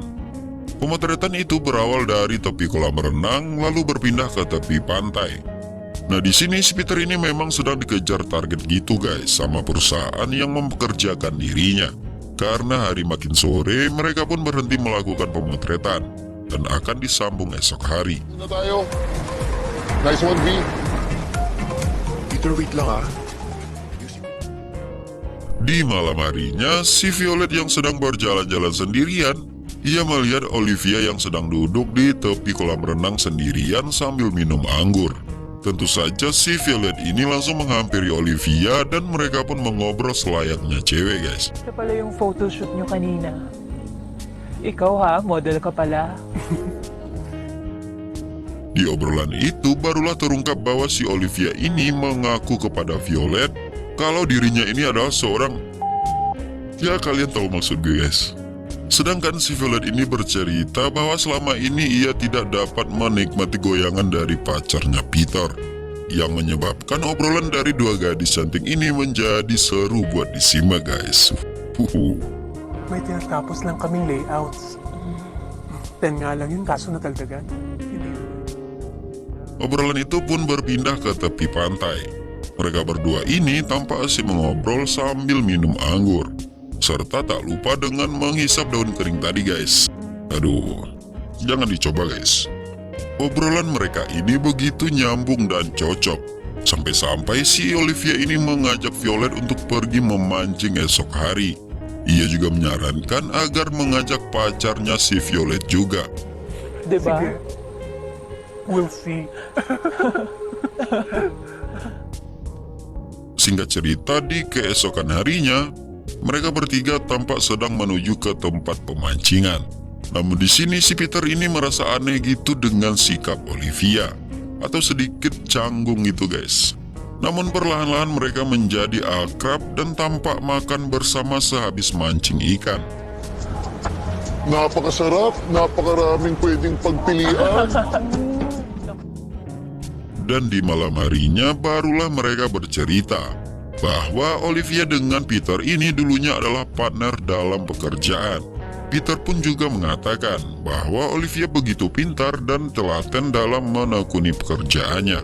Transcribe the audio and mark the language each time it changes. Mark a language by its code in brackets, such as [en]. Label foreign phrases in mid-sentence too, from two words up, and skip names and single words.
[id] Pemotretan itu berawal dari tepi kolam renang lalu berpindah ke tepi pantai. Nah di sini si Peter ini memang sedang dikejar target gitu guys sama perusahaan yang mempekerjakan dirinya. Karena hari makin sore, mereka pun berhenti melakukan pemotretan dan akan disambung esok hari. [tl] Na tayo. [en] Nice one, V. [tl] Peter, wait lang ah. [id] Di malam harinya, si Violet yang sedang berjalan-jalan sendirian, ia melihat Olivia yang sedang duduk di tepi kolam renang sendirian sambil minum anggur. Tentu saja si Violet ini langsung menghampiri Olivia dan mereka pun mengobrol selayaknya cewek guys. [tl] Ito pala yung photoshoot nyo kanina. Ikaw ha, model ka pala. [id] Di obrolan itu barulah terungkap bahwa si Olivia ini mengaku kepada Violet kalau dirinya ini adalah seorang... Ya kalian tahu maksud gue guys. Sedangkan si Violet ini bercerita bahwa selama ini ia tidak dapat menikmati goyangan dari pacarnya Peter. Yang menyebabkan obrolan dari dua gadis cantik ini menjadi seru buat disimak guys. [tl] May tinatapos lang kaming layouts. 10 nga lang yun, kaso natagdagan. Hindi. [id] Obrolan itu pun berpindah ke tepi pantai. Mereka berdua ini tampak asik mengobrol sambil minum anggur. Serta tak lupa dengan menghisap daun kering tadi guys. Aduh, jangan dicoba guys. Obrolan mereka ini begitu nyambung dan cocok. Sampai-sampai si Olivia ini mengajak Violet untuk pergi memancing esok hari. Ia juga menyarankan agar mengajak pacarnya si Violet juga. [tl] Diba? Sige. [en] We'll see. [id] Singkat cerita, di keesokan harinya, mereka bertiga tampak sedang menuju ke tempat pemancingan. Namun di sini si Peter ini merasa aneh gitu dengan sikap Olivia, atau sedikit canggung gitu guys. Namun perlahan-lahan mereka menjadi akrab dan tampak makan bersama sehabis mancing ikan. [tl] Napakasarap, napakaraming pwedeng pagpilian. [id] Dan di malam harinya barulah mereka bercerita bahwa Olivia dengan Peter ini dulunya adalah partner dalam pekerjaan. Peter pun juga mengatakan bahwa Olivia begitu pintar dan telaten dalam menekuni pekerjaannya.